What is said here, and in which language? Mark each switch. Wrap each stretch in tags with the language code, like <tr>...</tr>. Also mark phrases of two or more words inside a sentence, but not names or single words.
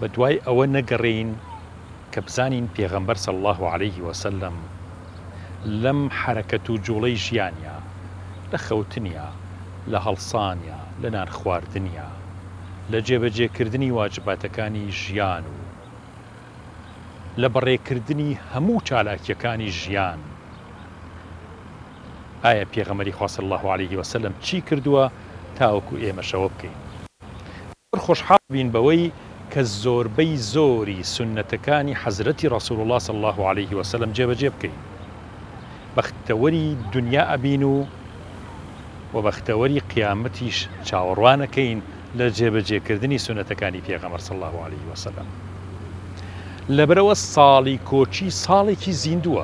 <ckb>دوای ئەوە نەگەڕین کە بزانین پێغەمبەر</ckb> <ar>صلی الله عليه وسلم</ar> <ckb>لەم حرەکەت و جوڵەی ژیانیا، لە خەوتنیا، لە هەڵسانیا، لە نان خواردنیا، لە جێبەجێکردنی واجباتەکانی ژیان و لە بەڕێکردنی هەموو چالاکیەکانی ژیان، ئایا پێغەمبەری خوا</ckb> <ar>صلی الله عليه وسلم</ar> <ckb>چی کردووە تاوەکو ئێمە شەوە بکەین؟ خۆشحاڵ بین بەوەی کە زۆربەی زۆری سنەتەکانی حەزرەتی ڕەسوول الله</ckb> <ar>صلی الله عليه وسلم</ar> <ckb>جێبەجێ بکەین. بەختەوەری دنیا ئەبین و بەختەوەری قیامەتیش چاوەڕوانەکەین لە جێبەجێکردنی سنەتەکانی پێغەمبەر</ckb> <ar>صلی الله عليه وسلم.</ar> <ckb>لەبەرەوە ساڵی کۆچی ساڵێکی زیندووە.</ckb>